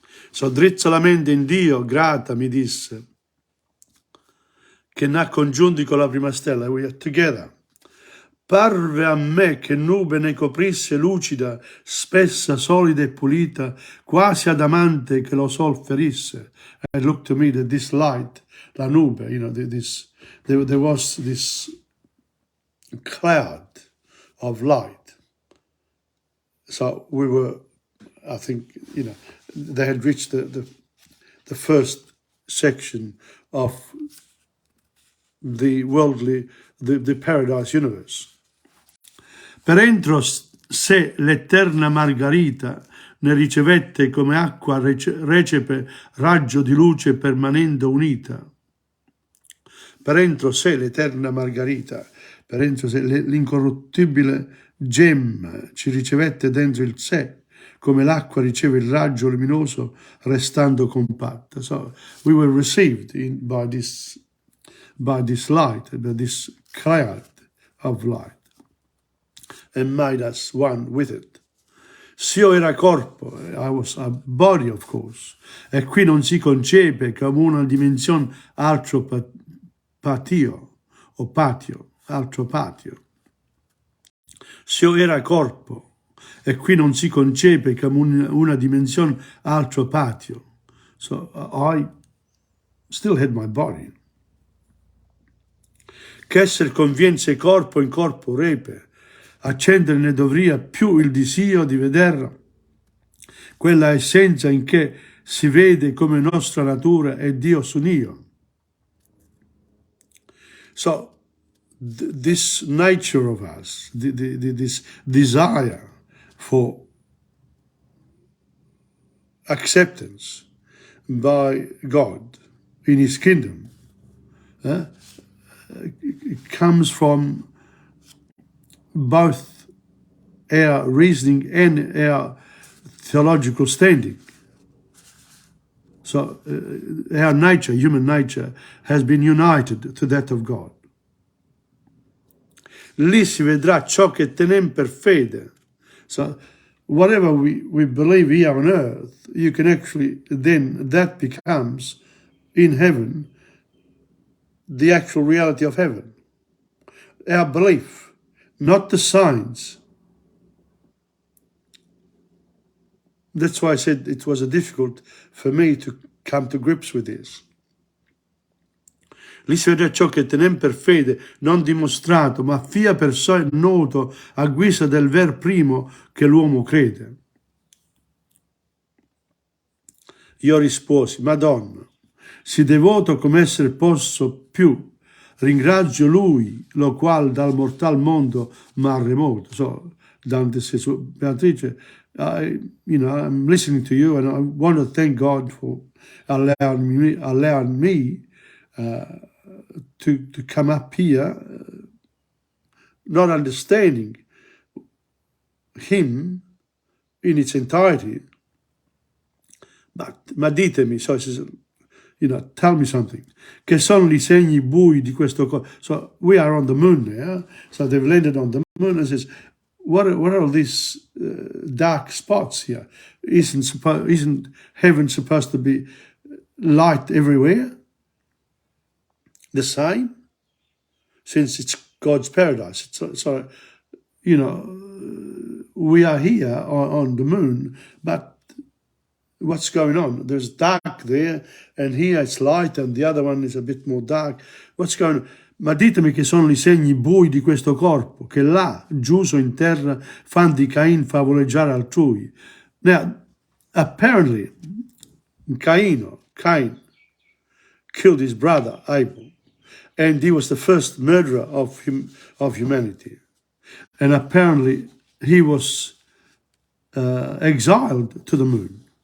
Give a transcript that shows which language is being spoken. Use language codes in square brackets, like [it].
[it] So drizza la mente in Dio, grata, mi disse, che n'ha congiunti con la prima stella, [en] we are together. [it] Parve a me che nube ne coprisse lucida, spessa, solida e pulita, quasi adamante che lo sol ferisse. [en] And it looked to me that this light, [it] la nube, [en] there was this cloud of light. So we were, I think, they had reached the first section of the worldly, the paradise universe. [it] Per entro sé l'eterna Margherita ne ricevette come acqua recepe raggio di luce permanente unita. Per entro sé l'eterna Margherita, per entro sé l'incorruttibile gemma ci ricevette dentro il sé, come l'acqua riceve il raggio luminoso restando compatta. [en] So we were received by this light, by this cloud of light, and made us one with it. [it] S'io era corpo, [en] I was a body, of course, [it] e qui non si concepe come una dimensione altro patio, o patio, altro patio. S'io era corpo, e qui non si concepe come una dimensione altro patio. [en] So I still had my body. [it] Che esser conviene corpo in corpo repe, accendere ne dovria più il desiderio di vedere quella essenza in che si vede come nostra natura e Dio s'unio. [en] So, this nature of us, this desire for acceptance by God in His kingdom, it comes from both our reasoning and our theological standing. So our nature, human nature, has been united to that of God. [it] Lì si vedrà ciò che tenem per fede. [en] So whatever we believe here on earth, you can actually, then that becomes in heaven the actual reality of heaven. Our belief, not the signs. That's why I said it was difficult for me to come to grips with this. [it] Lì si vedrà ciò che tenem per fede, non dimostrato, ma fia per sé noto a guisa del ver primo che l'uomo crede. Io risposi, Madonna, si devoto come essere posso più, ringrazio Lui, lo qual dal mortal mondo m'ha remoto. [en] So Dante says, Beatrice, I'm listening to you and I want to thank God for allowing me to come up here, not understanding Him in its entirety, [it] ma ditemi, [en] so he says, tell me something. [it] Che sono I segni bui di questo corpo? [en] So we are on the moon now, so they've landed on the moon and says, what are all these dark spots here? Isn't heaven supposed to be light everywhere? The same? Since it's God's paradise. So we are here on the moon, but what's going on? There's dark there, and here it's light, and the other one is a bit more dark. What's going on? [it] Ma ditemi che sono I segni bui di questo corpo, che là, giuso in terra, fan di Cain favoleggiare altrui. [en] Now, apparently, Cain killed his brother Abel, and he was the first murderer of humanity. And apparently, he was exiled to the moon.